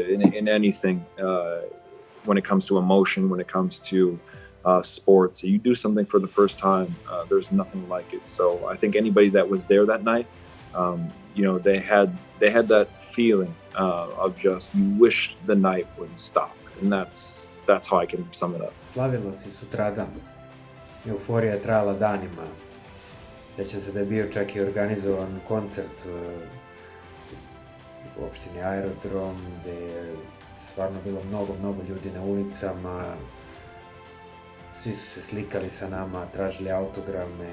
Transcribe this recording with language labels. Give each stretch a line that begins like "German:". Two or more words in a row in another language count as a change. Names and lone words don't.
English: In anything, when it comes to emotion, when it comes to sports, you do something for the first time, there's nothing like it. So I think anybody that was there that night, they had that feeling of just, you wish the night would stop, and that's how I can sum it up.
Serbian: Slavilo se sutradan. Euforija je trajala danima. Sjećam se da je bio čak i organizovan koncert u opštini Aerodrom, gde je stvarno bilo mnogo ljudi na ulicama. Svi su se slikali sa nama, tražili autograme.